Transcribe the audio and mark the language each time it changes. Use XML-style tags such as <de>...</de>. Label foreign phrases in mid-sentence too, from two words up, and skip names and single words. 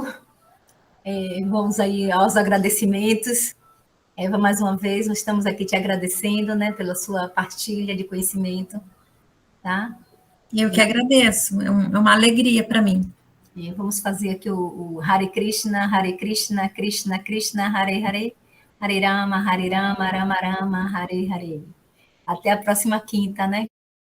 <pt>Vamos aí aos agradecimentos. Eva, mais uma vez, nós estamos aqui te agradecendo, né, pela sua partilha de conhecimento, tá? Eu que agradeço. É uma alegria para mim. E vamos fazer aqui o</pt> <sa>हरे कृष्ण कृष्ण कृष्ण हरे हरे हरे राम राम राम हरे हरे.</sa> <pt>Até a próxima quinta, né?</pt>